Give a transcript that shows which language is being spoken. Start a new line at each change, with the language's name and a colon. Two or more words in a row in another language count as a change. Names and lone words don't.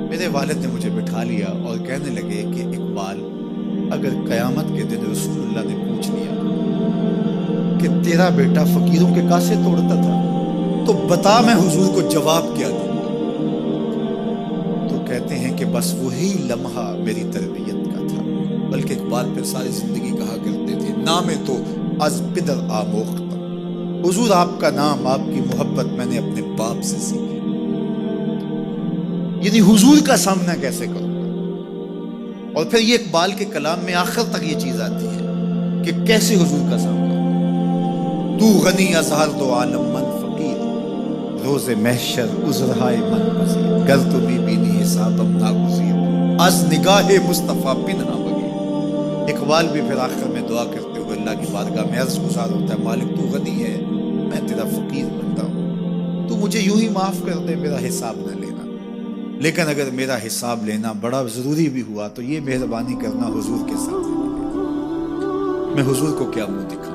Urdu: میرے والد نے مجھے بٹھا لیا اور کہنے لگے کہ اقبال، اگر قیامت کے دن رسول اللہ نے پوچھ لیا کہ تیرا بیٹا فقیروں کے کاسے توڑتا تھا تو بتا میں حضور کو جواب کیا دوں گا. تو کہتے ہیں کہ بس وہی لمحہ میری تربیت کا تھا. بلکہ اقبال پھر ساری زندگی کہا کرتے تھے
Persian: نام تو از پدر آموختم،
Urdu: حضور آپ کا نام، آپ کی محبت میں نے اپنے باپ سے سیکھی. یعنی حضور کا سامنا کیسے کروں گا. اور پھر یہ اقبال کے کلام میں آخر تک یہ چیز آتی ہے کہ کیسے حضور کا سامنا.
Persian: تو غنی از ہر دو عالم من فقیر، روز محشر عذرہائے من پذیر، گر تو بی بینی حسابم ناگزیر، از نگاہ مصطفیٰ پنہا بغیر.
Urdu: اقبال بھی پھر آخر میں دعا کرتے ہوئے اللہ کی بارگاہ میں عرض گزار ہوتا ہے مالک تو غنی ہے، میں تیرا فقیر بنتا ہوں، تو مجھے یوں ہی معاف کر دے، میرا حساب نہ لینا. لیکن اگر میرا حساب لینا بڑا ضروری بھی ہوا تو یہ مہربانی کرنا حضور کے ساتھ میں حضور کو کیا منہ دکھاؤں.